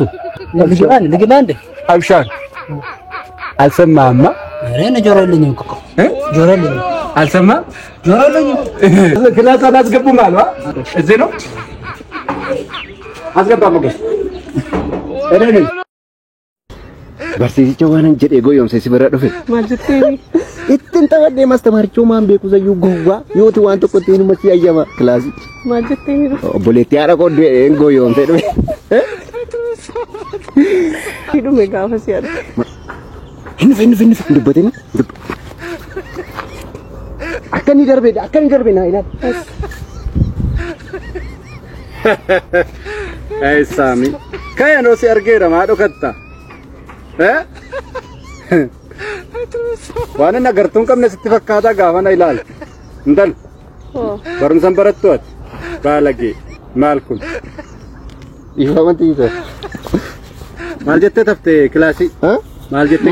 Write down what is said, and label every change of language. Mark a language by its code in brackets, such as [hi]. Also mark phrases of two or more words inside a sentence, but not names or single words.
[am] ልግባ እንደ አብሻር አልሰማህማ? ኧረ እኔ ጆሮ የለኝም እኮ ጆሮ የለኝም። አልሰማህም? ጆሮ የለኝም። ክላስ አላስገቡም አሉ። እዚህ ነው አስገባ ሞገስ እኔ [om] barsiisicha waan jedhee goyoomse si bira dhufe maal jetteeni ittiin taphadhee maastamaarichoo maan beeku sayyuu gowwaa yooti waan tokko ittiin himatti ayyama kilaasii maal jetteeni obboleettii haadha qoddee goyoomse dhufe hidhume gaafa si arge hin dubbatini akkani darbe naa ilaal ay Sami kaya no si argeera maa dhokatta waan nagartuun qabne sitti fakkaata gaafa na ilaal indal barumsan barattu ati baalagee maal kun ifamanti isa maal jettee tafte kilaasii maal jettee